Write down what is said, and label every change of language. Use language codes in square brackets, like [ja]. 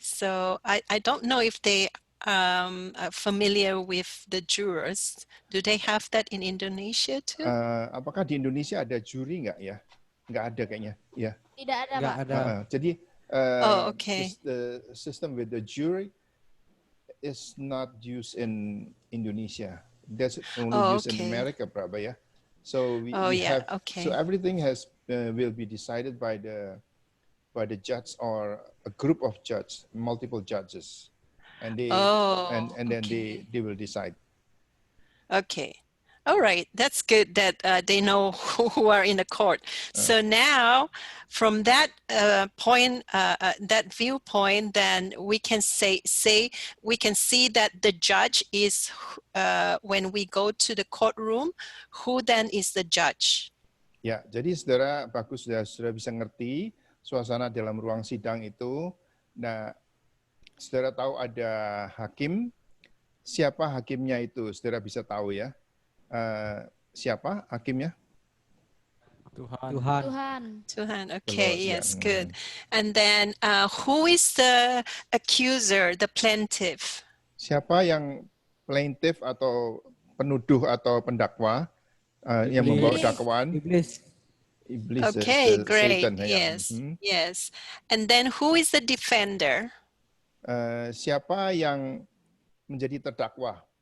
[en] So I don't know if they are familiar with the jurors. Do they have that in Indonesia too? [id] Apakah di Indonesia ada juri nggak ya? Nggak ada kayaknya. Ya. Tidak ada, Pak. Jadi [en] okay. The system with the jury is not used in Indonesia. That's only used in America, probably. Yeah. So we have. Okay. So everything will be decided by the judge or a group of judges, multiple judges, and they then they will decide. Okay. All right, that's good that they know who are in the court. So now, from that point, that viewpoint, then we can say we can see that the judge is when we go to the courtroom, who then is the judge? [id] Ya, jadi saudara bagus sudah bisa ngerti suasana dalam ruang sidang itu. Nah, saudara tahu ada hakim. Siapa hakimnya itu? Saudara bisa tahu ya. Siapa hakimnya? [en] Tuhan. Okay, yes, good. And then who is the accuser, the plaintiff? [id] Siapa yang plaintiff atau penuduh atau pendakwa yang membawa dakwaan? Iblis. [en] Okay, great. Satan, yes, yes. And then who is the defender? [id] Siapa yang menjadi terdakwa?